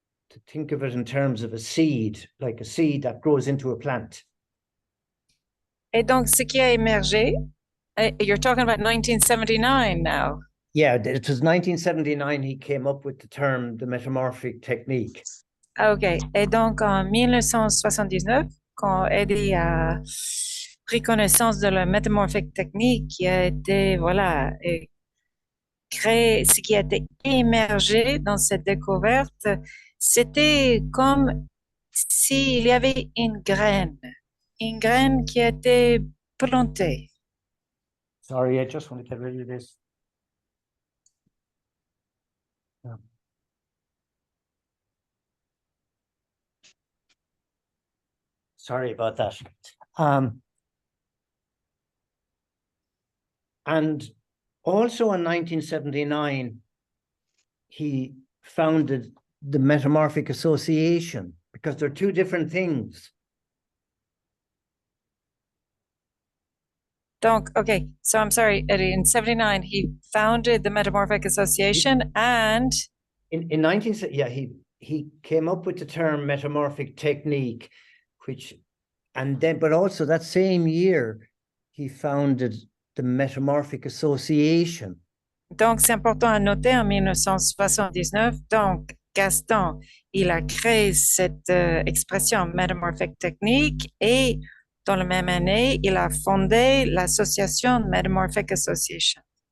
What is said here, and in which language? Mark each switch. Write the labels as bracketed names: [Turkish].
[English] To think of it in terms of a seed, like a seed that grows into a plant. [French] Et donc, ce qui a émergé, [English] you're talking about 1979 now. Yeah, it was 1979 he came up with the term, the metamorphic technique. OK. [French] Et donc, en 1979, quand Eddie a pris connaissance de la métamorphique technique qui a été, voilà, créé, ce qui a été émergé dans cette découverte, c'était comme s'il y avait une graine qui a été plantée. [English] Sorry, I just want to get rid of this. Sorry about that. And also in 1979, he founded the Metamorphic Association, because they're two different things. Donc, okay, so I'm sorry, Eddie, in 79, he founded the Metamorphic Association and... In 19, yeah, he came up with the term metamorphic technique, which, and then, but also that same year, he founded the Metamorphic Association. [French] Donc, c'est important à noter, en 1979, donc, Gaston, il a créé cette expression metamorphic technique et dans la même année, il a fondé l'association Metamorphic Association.